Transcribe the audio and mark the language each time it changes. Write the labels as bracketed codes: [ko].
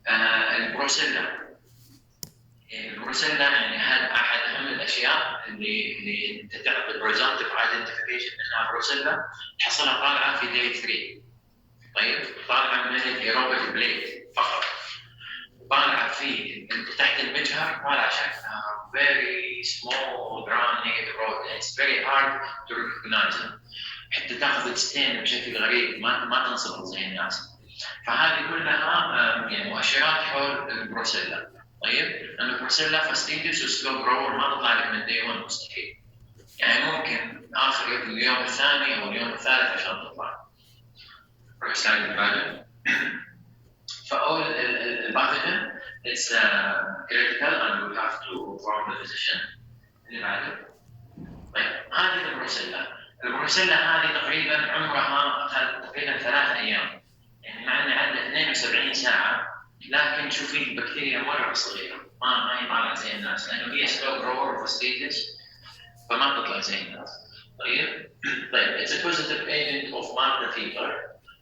[ar] البروسيلا يعني هذا احد اهم الاشياء اللي انت تعطي بريزنتيف ايدنتيفيكيشن انها بروسيلا، تحصلها طالعه في داي 3. طيب طالعه من الايروبيك بليت فقط، طالعه في تحت المجهر، طالعه شكلها [en] very small gram negative rod. It's very hard to recognize them. [ar] حتى تاخذ ستين بشكل غريب، ما تنصبغ زي الناس. فهذه كلها يعني مؤشرات حول البروسيلا. طيب لأن البروسيلا فاستيديوس وسلو جروور ما تطلع لك من دي 1 مستحيل، يعني ممكن آخر اليوم الثاني أو اليوم الثالث عشان تطلع. روح سلايد اللي بعده. فأول الباثوجين [en] it's critical and we have to inform the physician. [ar] اللي بعده. طيب هذه البروسيلا هذه تقريبا عمرها تقريبا 3 أيام، يعني مع أن عندنا 72 ساعة، لكن شوفي البكتيريا مرة صغيرة، ما هي طالعة زي الناس، لأنه هي سلو جروور فاستيديوس فما تطلع زي الناس. طيب [en] it's a positive agent of Malta fever.